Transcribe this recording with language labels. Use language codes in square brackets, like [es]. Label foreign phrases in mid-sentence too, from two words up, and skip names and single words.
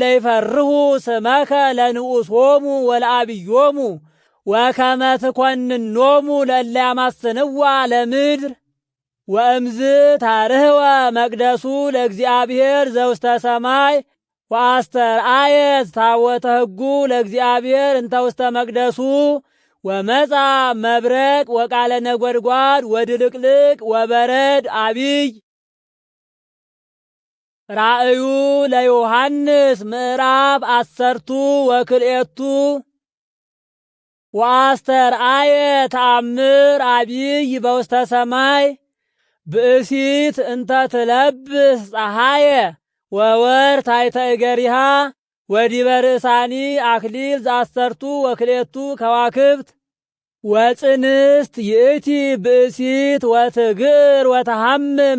[gez] ይፈርሁ ስመከ ለንዑሶሙ ወለአብዮሙ ወከመ ትኰንኖሙ ለእለ ያማስንዋ ለምድር ወእምዝ ታርህወ መቅደሱ ለእግዚአብሔር ዘውስተ ሰማይ ወአስተርአየት ታቦተ ሕጉ ለእግዚአብሔር እንተ ውስተ መቅደሱ ወመጻ መብረቅ ወቃለ ነጐድጓድ ወድልቅልቅ ወበረድ አቢይ። ራእዩ ለዮሐንስ ምዕራፍ 10 ወአስተርአየ ተአምር አቢይ በውስተ ሰማይ ብእሲት እንተ ትለብስ ፀሐየ ወወር ታሕተ እገሪሃ ወዲበ ርእሳኒ አክሊል ዘ12 ከዋክብት ወጽንስት ይእቲ ብእሲት ወትግር ወተሐምም